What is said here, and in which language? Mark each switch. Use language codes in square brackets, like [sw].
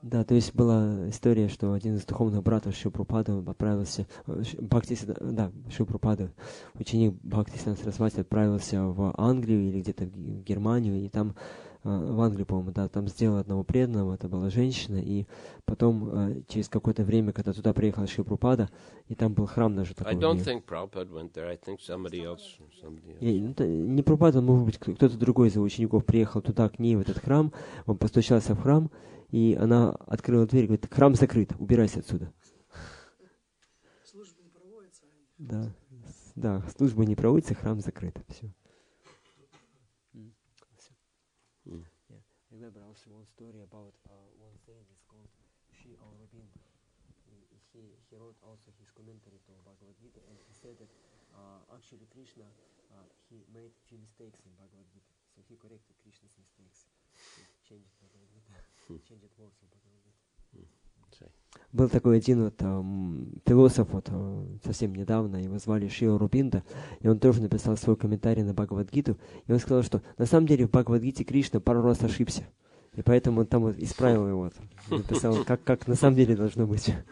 [ru] Да, то есть была история, что один из духовных братьев Шри Прабхупады отправился, Шри Прабхупада, ученик Бхактисиданта Сарасвати отправился в Англию или где-то в Германию, и там, в Англию, по-моему, да, там сделал одного преданного, это была женщина, и потом, через какое-то время, когда туда приехал Шри Прабхупада, и там был храм даже такой. [en] I don't think Prabhupada went there. I think somebody else. [ru] Не Прабхупада, может быть, кто-то другой из его учеников приехал туда, к ней, в этот храм, он постучался в храм, и она открыла дверь и говорит, храм закрыт, убирайся отсюда. Служба не проводится. Да, служба не проводится, храм закрыт. Все. [en] I remember also one story about one saint is called Sri Aurobindo. He wrote also his commentary to Bhagavad Gita, and he said that actually Krishna he made few mistakes in Bhagavad Gita, so he corrected Krishna's mistakes. He changed Bhagavad Gita, changed words of Bhagavad Gita. [ru] Был такой один вот философ вот, совсем недавно, его звали Шри Аурабинда, и он тоже написал свой комментарий на Бхагавад-гиту, и он сказал, что на самом деле в Бхагавад-гите Кришна пару раз ошибся, и поэтому он там вот исправил его, написал, как на самом деле должно быть.